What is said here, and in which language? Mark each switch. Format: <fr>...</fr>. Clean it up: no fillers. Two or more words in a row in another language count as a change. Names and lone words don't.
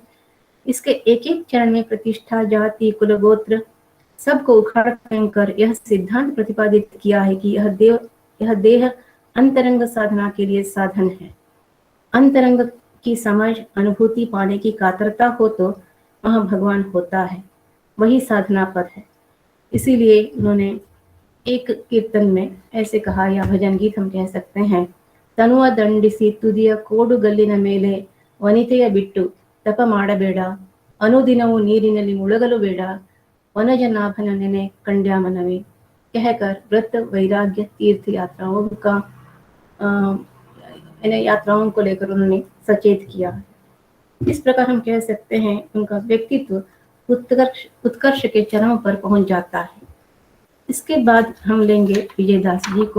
<hi>इसके एक एक चरण में प्रतिष्ठा, जाति, कुल, गोत्र सबको उखाड़ फेंक कर यह सिद्धांत प्रतिपादित किया है कि यह देह अंतरंग साधना के लिए साधन है। अंतरंग की समझ अनुभूति पाने की कातरता हो तो वह भगवान होता है, वही साधना पद है। इसीलिए उन्होंने एक कीर्तन में ऐसे कहा, या भजन गीत हम कह सकते हैं, तनुआ</hi> <kn>ದಂಡಿಸಿ ತುದಿಯ ಕೋಡುಗಲ್ಲಿನ ಮೇಲೆ ವನಿತೆಯ ಬಿಟ್ಟು ತಪ ಮಾಡಬೇಡ, ಅನುದಿನವೂ ನೀರಿನಲ್ಲಿ ಮುಳುಗಲು ಬೇಡ, ವನಜನಾಭನ ನೆನೆ ಕಂಡ್ಯಾ ಮನವೆ,</kn> <hi>कहकर व्रत वैराग्य तीर्थ यात्राओं को लेकर उन्होंने सचेत किया। इस प्रकार हम कह सकते हैं उनका व्यक्तित्व उत्कर्ष के चरम पर पहुंच जाता है। इसके बाद हम लेंगे विजयदास जी को।</hi>